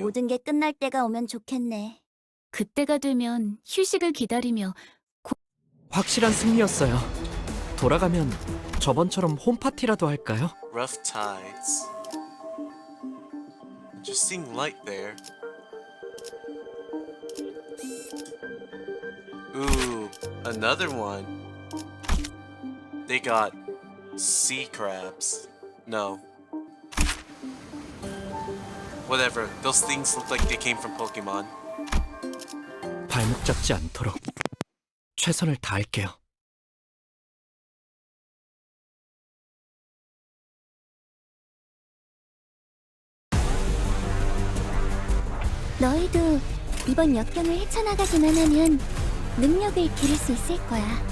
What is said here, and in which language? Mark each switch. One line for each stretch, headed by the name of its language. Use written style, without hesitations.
Korean: 모든 게 끝날 때가 오면 좋겠네. 그때가 되면 휴식을 기다리며 확실한 승리였어요. 돌아가면 저번처럼 홈파티라도 할까요?
English: Rough tides. Just seeing light there. Ooh, another one. they got sea crabs. No. Whatever. Those things look like they came from Pokemon.
Korean: 발목 잡지 않도록 최선을 다할게요. 너희도 이번 역경을 헤쳐나가기만 하면 능력을 기를 수 있을 거야.